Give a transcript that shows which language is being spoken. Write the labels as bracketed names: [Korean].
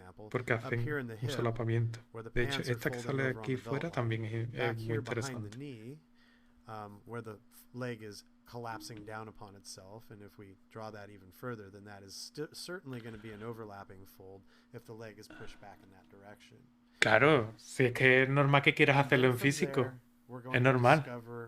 [Spanish] porque hacen un solapamiento. De hecho, esta que sale aquí fuera también es muy interesante. [English] Where the leg is collapsing down upon itself, and if we draw that even further, then that is certainly going to be an overlapping fold if the leg is pushed back in that direction. [Spanish] Claro, si es que es normal que quieras hacerlo en físico, es normal.